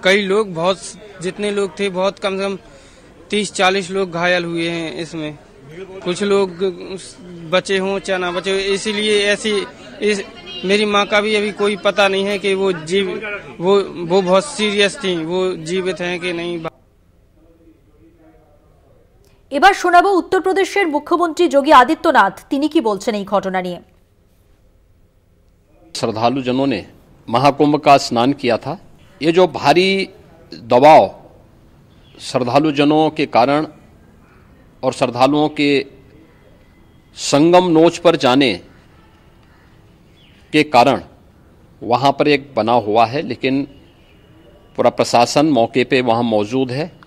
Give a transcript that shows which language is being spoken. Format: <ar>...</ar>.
<hi>कई लोग, बहुत जितने लोग थे बहुत कम से कम 30-40 लोग घायल हुए हैं इसमें। कुछ लोग बचे हों चाहे ना बचे, इसीलिए ऐसी मेरी माँ का भी अभी कोई पता नहीं है कि वो बहुत सीरियस थी, वो जीवित हैं कि नहीं।</hi> <bn>এবার শোনাবো উত্তরপ্রদেশের মুখ্যমন্ত্রী যোগী আদিত্যনাথ, তিনি কি বলছেন এই ঘটনা নিয়ে।</bn> <hi>श्रद्धालु जनों ने महाकुंभ का स्नान किया था। ये जो भारी दबाव श्रद्धालु जनों के कारण और श्रद्धालुओं के संगम नोच पर जाने के कारण वहाँ पर एक बना हुआ है, लेकिन पूरा प्रशासन मौके पे वहाँ मौजूद है।</hi>